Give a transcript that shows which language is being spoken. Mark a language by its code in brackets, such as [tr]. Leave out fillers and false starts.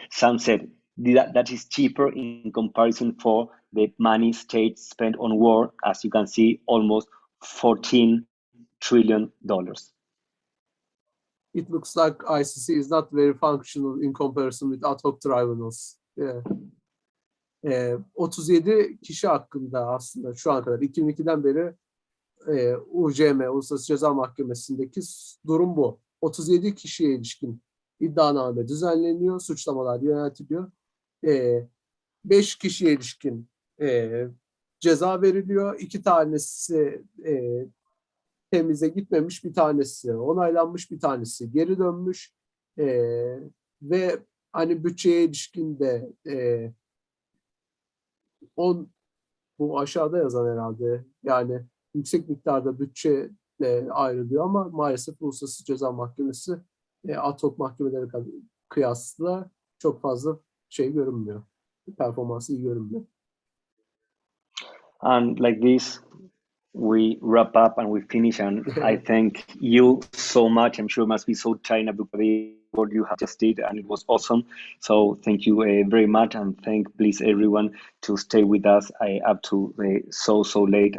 [en] Some said that is cheaper in comparison for the money states spent on war, as you can see, almost $14 trillion. It looks like ICC is not very functional in comparison with ad hoc tribunals. [tr] 37 kişi hakkında aslında şu ana kadar 2002'den beri UCM, Uluslararası Ceza Mahkemesi'ndeki durum bu. 37 kişiye ilişkin iddianame düzenleniyor, suçlamalar yöneltiliyor. 5 kişiye ilişkin ceza veriliyor. 2 tanesi temize gitmemiş, bir tanesi onaylanmış, bir tanesi geri dönmüş. Ve hani bütçeye ilişkin de bu aşağıda yazan herhalde, yani yüksek miktarda bütçe ayrılıyor ama maalesef Uluslararası Ceza Mahkemesi ad hoc mahkemelere kıyasla çok fazla şey görünmüyor. Performansı iyi görünmüyor. [en] And like this, we wrap up and we finish. And I thank you so much. I'm sure it must be so tiring because what you have just did, and it was awesome. So thank you very much, and please everyone to stay with us up to so late.